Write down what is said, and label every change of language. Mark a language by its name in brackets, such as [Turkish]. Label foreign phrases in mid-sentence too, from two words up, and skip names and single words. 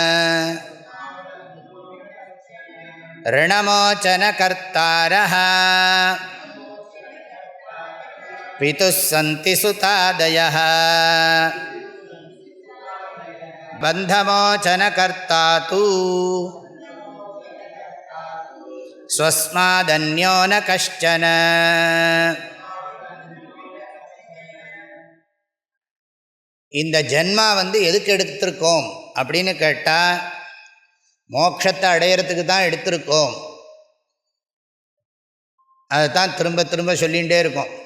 [Sanskrit] ऋणमोचन कर्तारः पितुः सन्ति सुतादयः बन्धमोचन कर्ता तु स्वस्मादन्यो न कश्चन. [Tamil] இந்த ஜென்மா எதுக்கு எடுத்திருக்கோம் அப்படின்னு கேட்டால் மோட்சத்தை அடையிறதுக்கு தான் எடுத்திருக்கோம். அதை தான் திரும்ப திரும்ப சொல்லிகிட்டே இருக்கோம்.